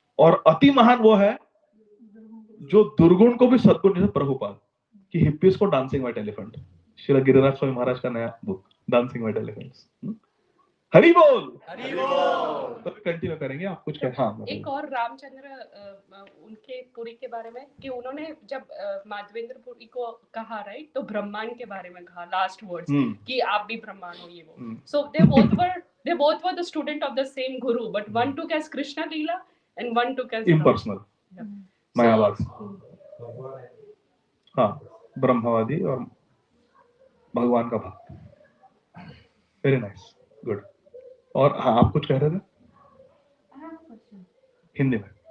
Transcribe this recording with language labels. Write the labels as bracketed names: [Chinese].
[Hindi] और अति महान वो है जो दुर्गुण को भी सद्गुण, जैसे प्रभुपाद कि हिप्पीज को dancing white elephant, Shri Giriraj Swami Maharaj का नया book dancing white elephants. Hari बोल, हरि बोल। तो कंटिन्यू करेंगे, आप कुछ कहें? हाँ, एक और रामचंद्र उनके पुरी के बारे में कि उन्होंने जब माधवेंद्र पुरी को कहा, राइट, तो ब्रह्मांड के बारे में कहा [English] last words [Hindi] कि आप भी ब्रह्मांड हो, ये वो। [English] So they both were the student of the same guru, but one took as Krishna Leela and one took as impersonal, Mayavad. [Hindi] हाँ, ब्रह्मवादी और भगवान का भक्त। [English] Very nice, good. [Hindi] और हाँ, आप कुछ कह रहे थे हिंदी में?